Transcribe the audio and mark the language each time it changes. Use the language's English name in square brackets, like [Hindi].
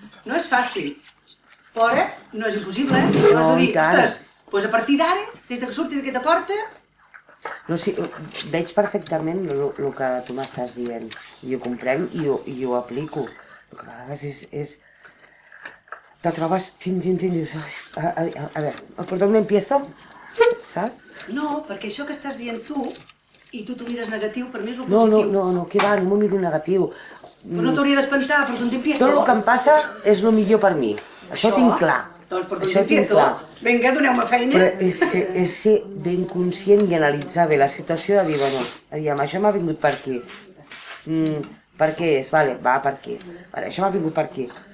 [Catalan] No és fàcil, però no és impossible, Vas a dir, ostres, doncs a partir d'ara, des que surti d'aquesta porta... No, sí, veig perfectament el que tu m'estàs dient, i ho comprenc i ho aplico. El que a vegades és... Te trobes... A veure, [Spanish] ¿por dónde empiezo? [Catalan] Saps? No, perquè això que estàs dient tu, i tu t'ho mires negatiu, per mi és el positiu. No, que va, no m'ho miro negatiu. Però no t'hauria d'espantar, per on t'empiezo. Tot el que em passa és el millor per mi. Això ho tinc clar. Doncs per on t'empiezo. Vinga, doneu-me feina. Però és ser ben conscient i analitzar bé la situació de dir, bueno, aviam, això m'ha vingut per aquí. Per què és? Vale, va, per aquí. Vale, això m'ha vingut per aquí.